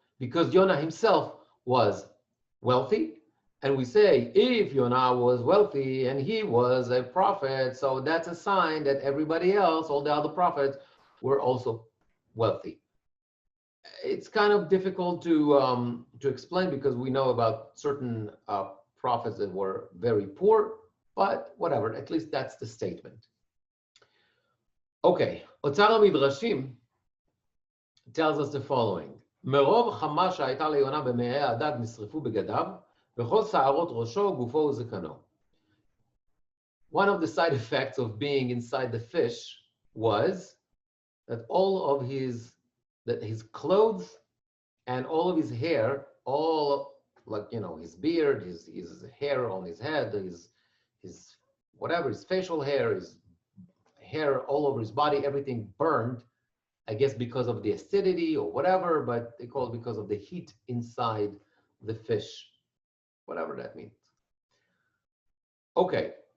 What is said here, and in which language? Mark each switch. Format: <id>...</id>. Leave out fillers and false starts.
<en>Because Yonah himself was wealthy. And we say, if Yonah was wealthy and he was a prophet, so that's a sign that everybody else, all the other prophets, were also wealthy. It's kind of difficult to explain because we know about certain prophets that were very poor, but whatever, at least that's the statement. Okay, Otzar HaMidrashim tells us the following:</en> <he>מרוב חמה שהייתה ליונה במעי הדג נשרפו בגדיו, וכל שערות ראשו, גופו וזקנו.</he> <en>One of the side effects of being inside the fish was that all of his clothes and all of his hair, all like, you know, his beard, his hair on his head, his whatever, his facial hair, his hair all over his body, everything burned, I guess because of the acidity or whatever, but they call it because of the heat inside the fish, whatever that means. Okay.</en>